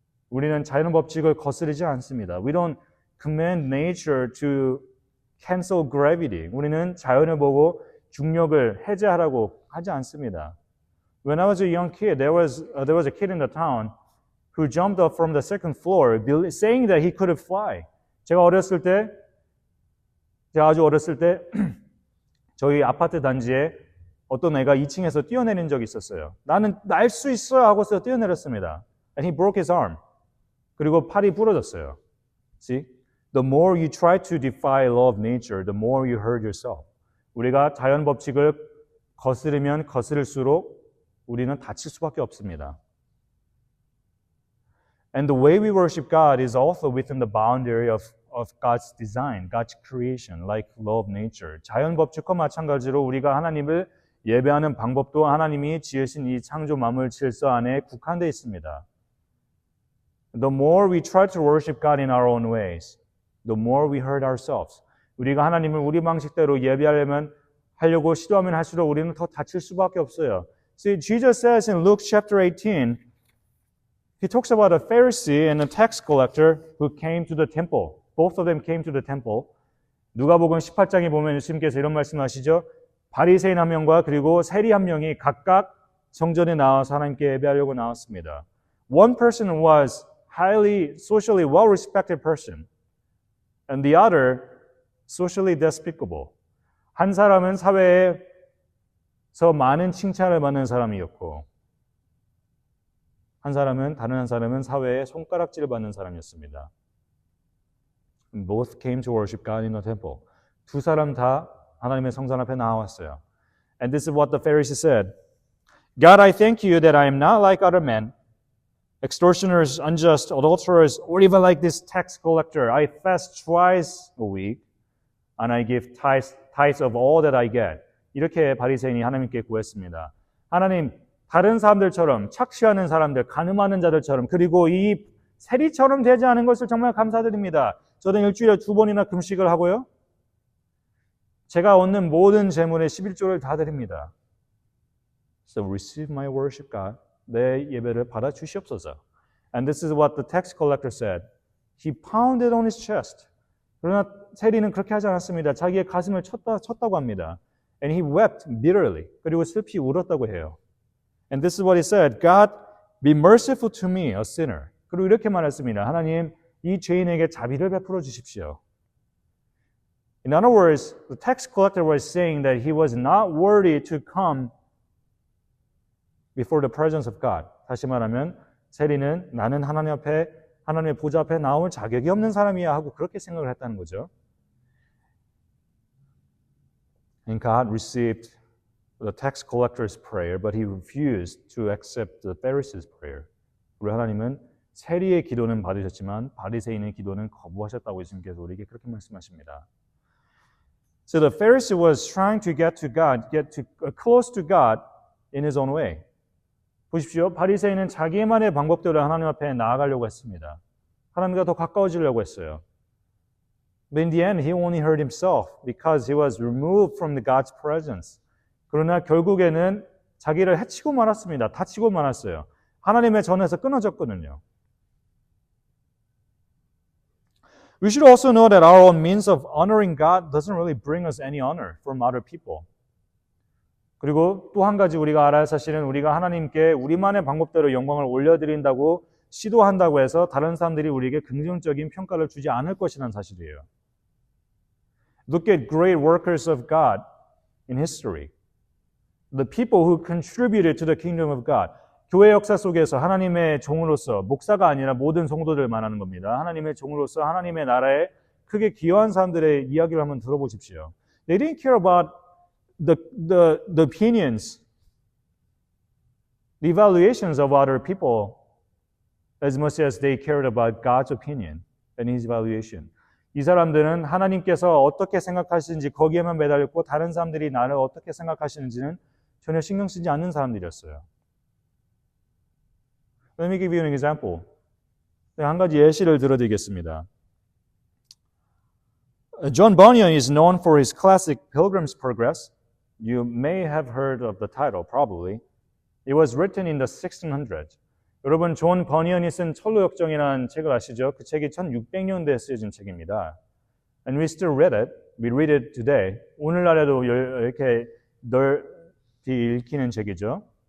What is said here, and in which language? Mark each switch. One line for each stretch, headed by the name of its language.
Korean: 우리는 자연 법칙을 거스르지 않습니다.
English: We don't command nature to cancel gravity.
Korean: 우리는 자연을 보고 중력을 해제하라고 하지 않습니다.
English: When I was a young kid, there was a kid in the town who jumped up from the second floor, saying that he could fly.
Korean: 제가 아주 어렸을 때 저희 아파트 단지에 어떤 애가 2층에서 뛰어내린 적이 있었어요. 나는 날 수 있어 하고서 뛰어내렸습니다.
English: And he broke his arm.
Korean: 그리고 팔이 부러졌어요.
English: See? The more you try to defy law of nature, the more you hurt yourself.
Korean: 우리가 자연 법칙을 거스르면 거스를수록 우리는 다칠 수밖에 없습니다.
English: And the way we worship God is also within the boundary of God's design, God's creation, like law of nature.
Korean: 자연 법칙과 마찬가지로 우리가 하나님을 예배하는 방법도 하나님이 지으신 이 창조 만물 질서 안에 국한되어 있습니다.
English: The more we try to worship God in our own ways, the more we hurt ourselves.
Korean: 우리가 하나님을 우리 방식대로 하려고 시도하면 할수록 우리는 더 다칠 수밖에 없어요.
English: See, Jesus says in Luke chapter 18, he talks about a Pharisee and a tax collector who came to the temple. Both of them came to the temple.
Korean: 누가복음 18장에 보면 예수님께서 이런 말씀하시죠. 바리새인 한 명과 그리고 세리 한 명이 각각 성전에 나와서 하나님께 예배하려고 나왔습니다.
English: One person was highly socially well-respected person, and the other socially despicable.
Korean: 한 사람은 사회에서 많은 칭찬을 받는 사람이었고, 다른 한 사람은 사회에 손가락질을 받는 사람이었습니다.
English: Both came to worship God in the temple.
Korean: 두 사람 다 하나님의 성전 앞에 나왔어요.
English: And this is what the Pharisee said. God, I thank you that I am not like other men, extortioners, unjust, adulterers, or even like this tax collector. I fast twice a week, and I give tithes of all that I get.
Korean: 이렇게 바리새인이 하나님께 구했습니다. 하나님, 다른 사람들처럼 착취하는 사람들, 간음하는 자들처럼 그리고 이 세리처럼 되지 않은 것을 정말 감사드립니다. 저는 일주일에 2번이나 금식을 하고요. 제가 얻는 모든 재물의 11조를 다 드립니다.
English: So receive my worship, God.
Korean: 내 예배를 받아 주시옵소서.
English: And this is what the tax collector said. He pounded on his chest.
Korean: 그러나 세리는 그렇게 하지 않았습니다. 자기의 가슴을 쳤다고 합니다.
English: And he wept bitterly.
Korean: 그리고 슬피 울었다고 해요.
English: And this is what he said. God, be merciful to me, a sinner.
Korean: 그리고 이렇게 말했습니다. 하나님, 이 죄인에게 자비를 베풀어 주십시오.
English: In other words, the tax collector was saying that he was not worthy to come before the presence of God.
Korean: 다시 말하면 세리는 나는 하나님 앞에 하나님의 보좌 앞에 나올 자격이 없는 사람이야 하고 그렇게 생각을 했다는 거죠.
English: And God received the tax collector's prayer, but he refused to accept the Pharisee's prayer.
Korean: 우리 하나님은 세리의 기도는 받으셨지만 바리새인의 기도는 거부하셨다고 예수님께서 우리에게 그렇게 말씀하십니다.
English: So the Pharisee was trying to get close to God in his own way.
Korean: 보십시오. 바리새인은 자기만의 방법대로 하나님 앞에 나아가려고 했습니다. 하나님과 더 가까워지려고 했어요.
English: But in the end, he only hurt himself because he was removed from God's presence.
Korean: 그러나 결국에는 자기를 해치고 말았습니다. 다치고 말았어요. 하나님의 전에서 끊어졌거든요.
English: We should also know that our own means of honoring God doesn't really bring us any honor from other people.
Korean: 그리고 또 한 가지 우리가 알아야 할 사실은 우리가 하나님께 우리만의 방법대로 영광을 올려드린다고 시도한다고 해서 다른 사람들이 우리에게 긍정적인 평가를 주지 않을 것이라는 사실이에요.
English: Look at great workers of God in history. The people who contributed to the kingdom of God.
Korean: 교회 역사 속에서 하나님의 종으로서 목사가 아니라 모든 성도들 말하는 겁니다. 하나님의 종으로서 하나님의 나라에 크게 기여한 사람들의 이야기를 한번 들어보십시오.
English: They didn't care about the opinions, the evaluations of other people as much as they cared about God's opinion and His evaluation.
Korean: 이 사람들은 하나님께서 어떻게 생각하시는지 거기에만 매달렸고 다른 사람들이 나를 어떻게 생각하시는지는 전혀 신경 쓰지 않는 사람들이었어요.
English: Let me give you an example.
Korean: 한 가지 예시를 들어드리겠습니다.
English: John Bunyan is known for his classic Pilgrim's Progress. You may have heard of the title, probably. It was written in the 1600s.
Korean: 여러분, 존 버니언이 쓴 철로역정이라는 책을 아시죠? 그 책이 1600년대에 쓰여진 책입니다.
English: And we still read it. We read it today.
Korean: 오늘날에도 이렇게 넓이 읽히는 책이죠.